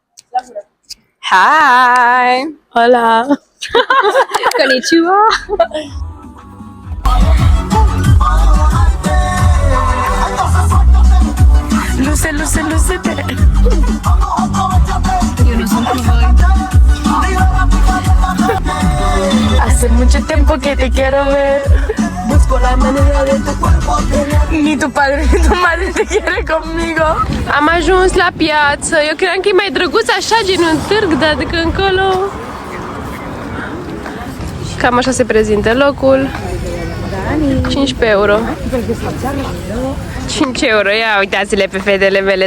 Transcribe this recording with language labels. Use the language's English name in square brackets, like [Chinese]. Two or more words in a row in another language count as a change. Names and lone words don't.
[Romanian] Hai! Hola! Konnichiwa! Luce-te! Eu nu sunt cu voi. [Spanish] Hace mucho tiempo que te quiero ver. Busco la manera de tu cuerpo tener. Ni tu padre ni tu madre te quiere conmigo. [Romanian] Am ajuns la piață. Eu cream că e mai drăguț așa, gen un târg, dar de când încolo... Cam așa se prezintă locul. 15 euro. 5 euro. Ia uitați-le pe fetele mele.